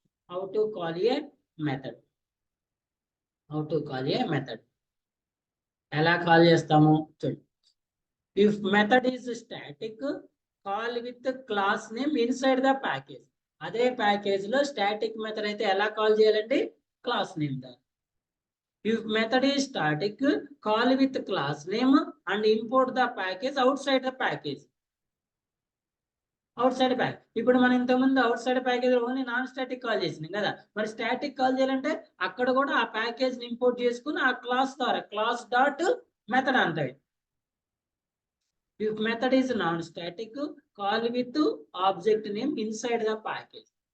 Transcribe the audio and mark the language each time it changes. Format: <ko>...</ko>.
<en>How to call a method, how to call a method.</en> <te>ఎలా call చేస్తాము చూడండి.</te> <en>If method is static, call with class name inside the package.</en> <te>అదే package లో static method అయితే ఎలా call చేయాలండి, class name the.</te> <en>If method is static, call with class name and import the package outside the package. Outside pack.</en> <te>ఇప్పుడు మనం ఇంతకుముందు out side package only non static call చేసినాం కదా. మరి static call చేయాలంటే అక్కడ కూడా ఆ ప్యాకేజ్ ని ఇంపోర్ట్ చేసుకుని ఆ క్లాస్ ద్వారా, class dot method అంటాయి.</te> <en>If method is non static, call with object name inside the package.</en>